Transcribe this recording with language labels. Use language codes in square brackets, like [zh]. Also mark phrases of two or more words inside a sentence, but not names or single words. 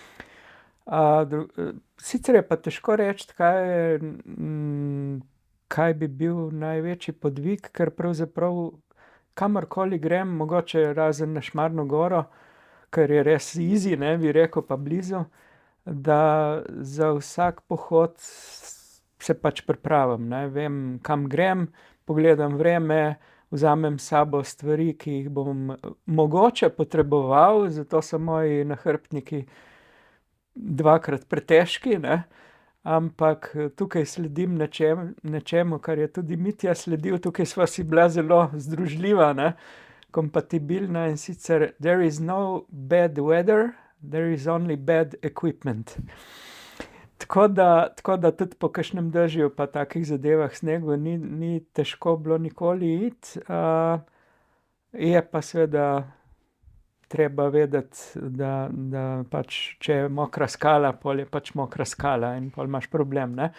[sl] Sicer je pa težko reči, kaj bi bil največji podvig, ker pravzaprav kamorkoli grem, mogoče razen na Šmarno goro, ker je res easy, ne, bi rekel, pa blizu, da za vsak pohod se pač pripravim, ne, vem, kam grem, pogledam vreme, vzamem s sabo stvari, ki jih bom mogoče potreboval, zato so moji nahrbtniki 2-krat pretežki, ne, ampak tukaj sledim nečemu, kar je tudi Mitja sledil, tukaj sva si bila zelo združljiva, ne, kompatibilna, in sicer [en] there is no bad weather, there is only bad equipment. [sl] Tako da tudi po kakšnem dežju pa takih zadevah, snegu, ni težko bilo nikoli iti, je pa seveda treba vedeti, da pač, če je mokra skala, pol je pač mokra skala in pol imaš problem, ne.